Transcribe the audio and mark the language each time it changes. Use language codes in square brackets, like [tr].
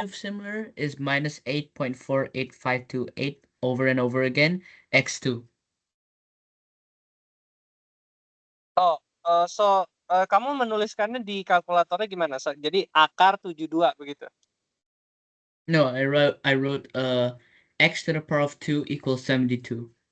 [en] of similar is minus 8.48528 over and over again. X2. [id] oh, kamu menuliskannya di kalkulatornya gimana? Jadi akar 72 begitu. [en] No, I wrote x to the power of 2 equals 72.